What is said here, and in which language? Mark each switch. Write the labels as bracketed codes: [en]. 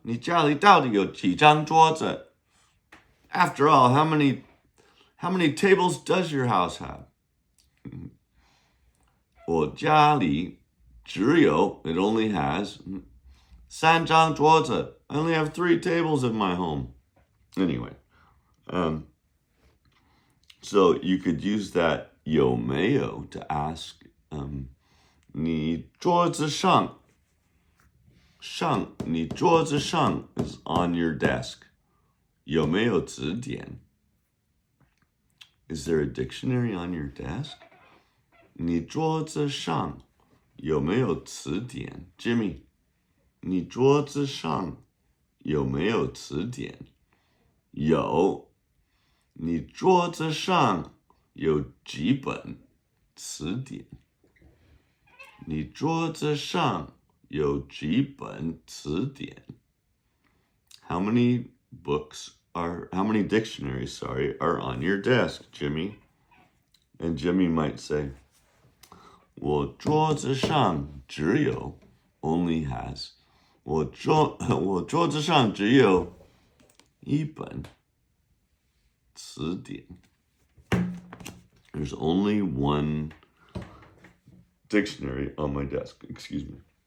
[zh] 你家里到底有几张桌子? [en] After all, how many tables does your house have? [zh] 我家里只有, [en] it only has, [zh] 3张桌子. [en] I only have 3 tables in my home. Anyway, so you could use that 有没有 to ask [zh] 你桌子上你桌子上 [en] is on your desk. [zh] 有没有字典? [en] Is there a dictionary on your desk? [zh] 你桌子上有没有词典? Jimmy, 你桌子上有没有词典? 有。你桌子上有几本词典? 你桌子上有几本词典? [en] How many dictionaries, are on your desk, Jimmy? And Jimmy might say, [zh] 我桌子上只有 [en] only has. [zh] 我桌子上只有一本词典. [en] There's only one dictionary on my desk. Excuse me.